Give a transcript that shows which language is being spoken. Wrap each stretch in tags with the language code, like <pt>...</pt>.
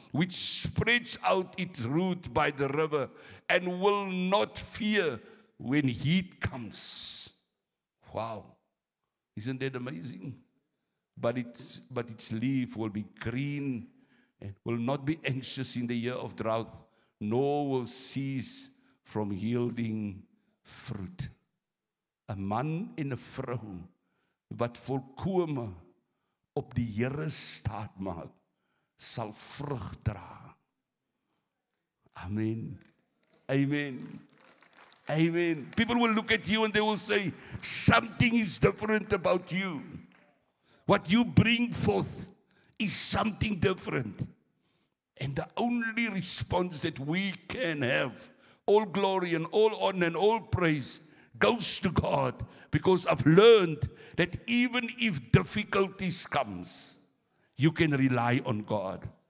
<en>"Which spreads out its root by the river and will not fear when heat comes." Wow. Isn't that amazing? But its leaf will be green and will not be anxious in the year of drought, nor will cease from yielding fruit.</en> <af>'n Man en 'n vrou wat volkome op die Here staat maak, sal vrug dra.</af> <en>Amen. Amen. Amen. People will look at you and they will say, something is different about you. What you bring forth is something different. And the only response that we can have, all glory and all honor and all praise, goes to God, because I've learned that even if difficulties comes, you can rely on God.</en>